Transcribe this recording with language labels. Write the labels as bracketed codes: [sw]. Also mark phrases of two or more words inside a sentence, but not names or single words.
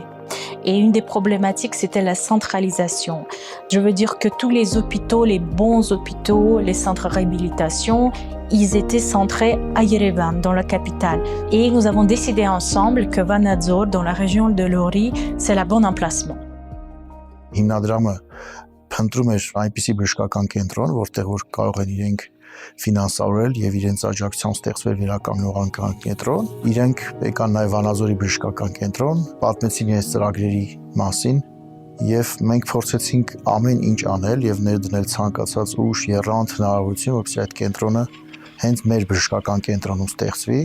[fr] Et une des problématiques, c'était la centralisation. Je veux dire que tous les hôpitaux, les bons hôpitaux, les centres de réhabilitation, ils étaient centrés à Yerevan, dans la capitale. Et nous avons décidé ensemble que Vanadzor, dans la région de Lori, c'est le bon emplacement. [hy] Փնտրում էր այնպիսի բժշկական կենտրոն, որտեղ որ կարող են իրենք ֆինանսավորել եւ իրենց աջակցությամբ ստեղծվել վերականգնողական կենտրոն։ Իրենք եկան նաեւ Վանաձորի բժշկական կենտրոն, պատմեցին իրենց ծրագրերի մասին եւ մենք փորձեցինք ամեն ինչ անել եւ ներդնել ցանկացած ուժ, եռանդ հնարավորություն, որպեսզի այդ կենտրոնը հենց մեր բժշկական կենտրոնում ստեղծվի։